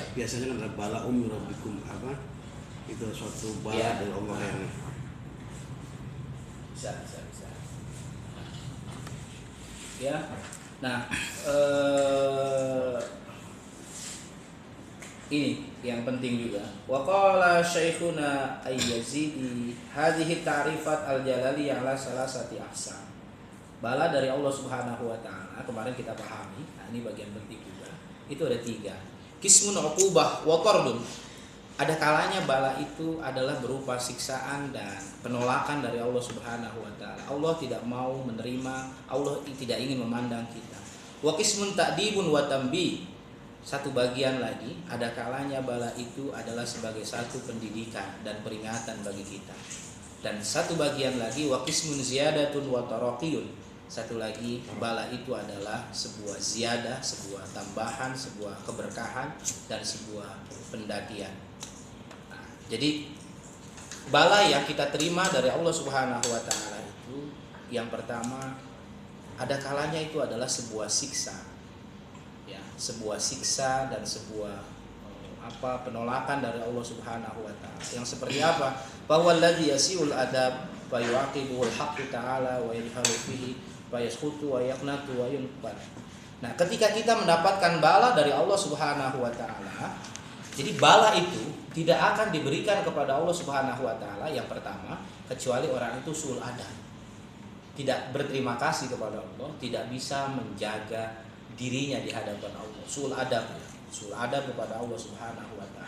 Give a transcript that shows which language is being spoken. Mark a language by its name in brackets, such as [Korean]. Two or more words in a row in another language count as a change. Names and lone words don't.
[Indonesian] Biasanya kan ada bala rabbikum apa? Itu suatu bala Ya. dari Allah yang Bisa. Ya. Nah, ini yang penting juga. [Arabic] وقال شيخنا اليزيدي هذه تعريفات الجلالي على ثلاثة أقسام. [Indonesian] Bala dari Allah [Arabic] سبحانه وتعالى [Indonesian] kemarin kita pahami. Nah, ini bagian penting juga. Itu ada 3. [Arabic] قسم عقوبة وطرد. [Indonesian] Ada kalanya bala itu adalah berupa siksaan dan penolakan dari Allah [Arabic] سبحانه وتعالى. [Indonesian] Allah tidak mau menerima, Allah tidak ingin memandang kita. [Arabic] وقسم تأديب وتنبيه. [Indonesian] Satu bagian lagi, ada kalanya bala itu adalah sebagai satu pendidikan dan peringatan bagi kita. Dan satu bagian lagi, [Arabic] وقسم زيادة وترقي. [Indonesian] Satu lagi, bala itu adalah sebuah ziyadah, sebuah tambahan, sebuah keberkahan dan sebuah pendakian. Nah, jadi bala yang kita terima dari Allah [Arabic] سبحانه وتعالى [Indonesian] itu, yang pertama, ada kalanya itu adalah sebuah siksa. Ya, sebuah siksa dan sebuah penolakan dari Allah [Arabic] سبحانه وتعالى. [Indonesian] Yang seperti apa? Bahwa [Arabic] الذي يسيء الأدب ويعاقبه الحق تعالى ويضل فيه ويسقط ويقنط وينقد. [Indonesian] Nah, ketika kita mendapatkan bala dari Allah [Arabic] سبحانه وتعالى, [Indonesian] jadi bala itu tidak akan diberikan kepada Allah [Arabic] سبحانه وتعالى [Indonesian] yang pertama kecuali orang itu [Arabic] سوء الأدب. [Indonesian] Tidak berterima kasih kepada Allah, tidak bisa menjaga dirinya di hadapan Allah, [Arabic] سوء الأدب [Indonesian] kepada Allah [Arabic] سبحانه وتعالى.